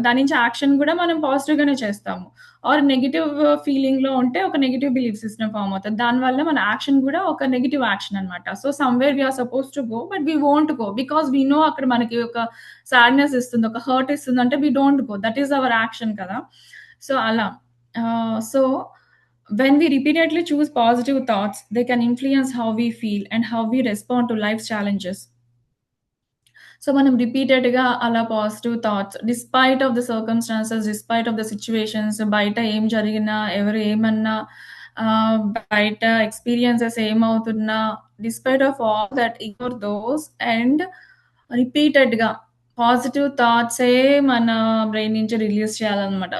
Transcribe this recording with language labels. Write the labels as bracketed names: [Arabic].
[Telugu] దాని నుంచి యాక్షన్ గూడా మనం పాజిటివ్‌గానే చేస్తాము. ఆర్ నెగెటివ్ ఫీలింగ్‌లో ఉంటే ఒక నెగెటివ్ బిలీఫ్ సిస్టమ్ ఫార్మ్ అవుతది. దానివల్ల మన యాక్షన్ గూడా ఒక నెగెటివ్ యాక్షన్ అనమాట. So, [English] Somewhere we are supposed to go but we won't go. Because we know [Telugu] అక్కడ మనకి ఒక సాడ్‌నెస్ ఇస్తుంది. ఒక hurt ఇస్తుందంటే [English] We don't go. That is our action [Telugu] కదా! సో, అలా. [English] So, when we repeatedly choose positive thoughts, they can influence how we feel and how we respond to life's challenges. [Telugu] So, మనం రిపీటెడ్‌గా అలా positive thoughts [English] despite of the circumstances, [Telugu] despite of the situations బయట ఏం జరిగినా, ఎవరు ఏమన్నా, ఆహ్, బయట experiences ఏమవుతున్నా, despite of all that ignore those and రిపీటెడ్‌గా పాజిటివ్ థాట్సే మన బ్రెయిన్ నుంచి రిలీజ్ చేయాలన్నమాట.